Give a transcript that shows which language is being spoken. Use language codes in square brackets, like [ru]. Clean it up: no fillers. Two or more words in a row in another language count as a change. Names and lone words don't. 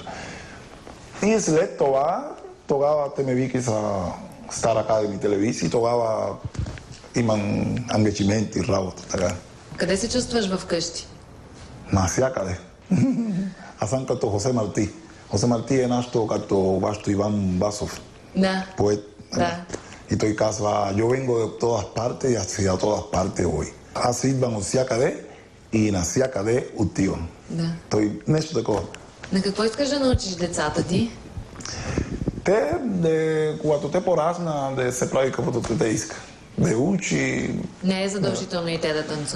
[bg] И след това, тогава те ме вики за Стар Академи телевизия, тогава имам ангажименти, работа. Така. Къде се чувстваш вкъщи? Навсякъде. Аз съм като Хосе Марти. Хосе Марти е нашето, като вашето Иван Басов. Да. Поет. Да. И той казва, [es] yo vengo de todas partes y hacia todas partes voy. [bg] Аз идвам от всякъде и навсякъде отивам. Да. Той нещо такова. На какво искаш да научиш децата ти? Когато те порасна, да се прави каквото те иска. Да учи... Не е задължително и те да танцуват.